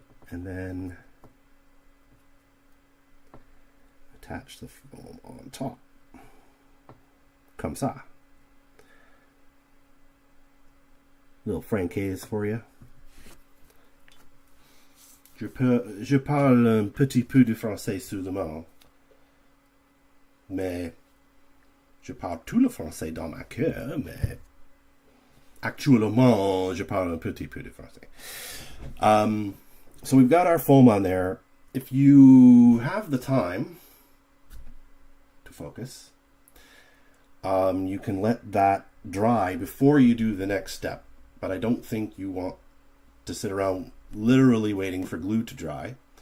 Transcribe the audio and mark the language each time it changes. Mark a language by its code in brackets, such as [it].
[en] And then attach the foam on top. [fr] Comme ça. [en] Little francaise for you. [fr] Je parle un petit peu de français seulement. Mais je parle tout le français dans ma cœur, mais actuellement, je parle un petit peu de français. [en] So we've got our foam on there. If you have the time to focus, you can let that dry before you do the next step. But I don't think you want to sit around literally waiting for glue to dry.